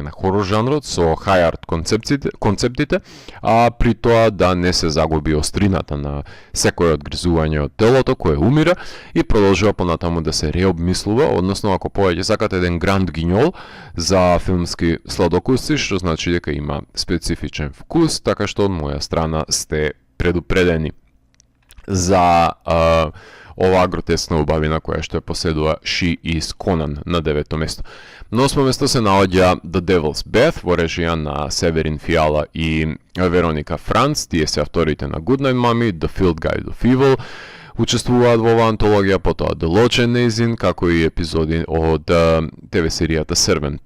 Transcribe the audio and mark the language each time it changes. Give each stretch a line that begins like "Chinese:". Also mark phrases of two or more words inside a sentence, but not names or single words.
Macedonian: на хорор жанрот со
English: high art
Macedonian: концептите, а при тоа да не се загуби острината на секој одгризување од телото кое умира и продолжува понатаму да се реобмислува, односно ако повеќе сакате еден гранд гиньол за филмски сладокуси, што значи дека има специфичен вкус, така што од моја страна сте предупредени за оваа гротескна убавина која што ја поседува She is Conan на 9-то место. На 8-то место се наоѓа The Devil's Bath во режија на Северин Фиала и Вероника Франц, тие се авторите на Goodnight Mommy, The Field Guide of Evil, учествуваат во оваа антологија, потоа The Lodge and Nazin, како и епизоди од ТВ серијата Servant.